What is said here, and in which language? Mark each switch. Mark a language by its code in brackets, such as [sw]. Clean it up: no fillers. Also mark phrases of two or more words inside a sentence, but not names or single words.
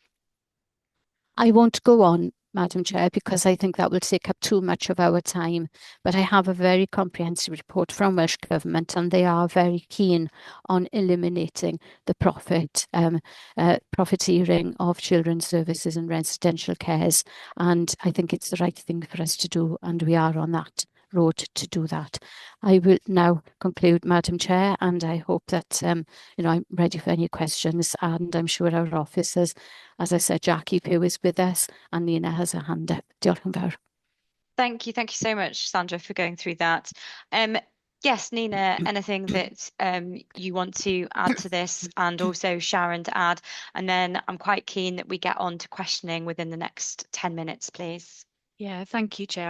[en] I won't go on, Madam Chair, because I think that will take up too much of our time, but I have a very comprehensive report from Welsh Government and they are very keen on eliminating the profiteering of children's services and residential cares, and I think it's the right thing for us to do, and we are on that road to do that. I will now conclude, Madam Chair, and I hope that I'm ready for any questions, and I'm sure our officers, as I said, Jackie Pugh is with us and Nina has her hand up. [cy] Diolch yn fawr. [en] Thank you so much, Sandra, for going through that. Yes, Nina, anything that you want to add to this, and also Sharon to add, and then I'm quite keen that we get on to questioning within the next 10 minutes, please. Yeah, thank you, Chair.